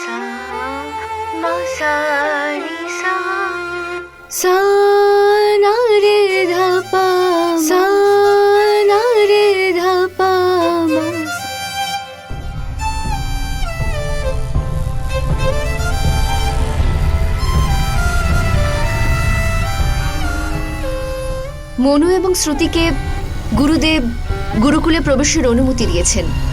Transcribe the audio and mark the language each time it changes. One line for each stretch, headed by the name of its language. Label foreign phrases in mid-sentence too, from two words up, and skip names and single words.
Bangla: sa ni sa na re dha pa sa na re dha pa ma sa. মনু এবং শ্রুতিকে গুরুদেব গুরুকুলে প্রবেশের অনুমতি দিয়েছেন।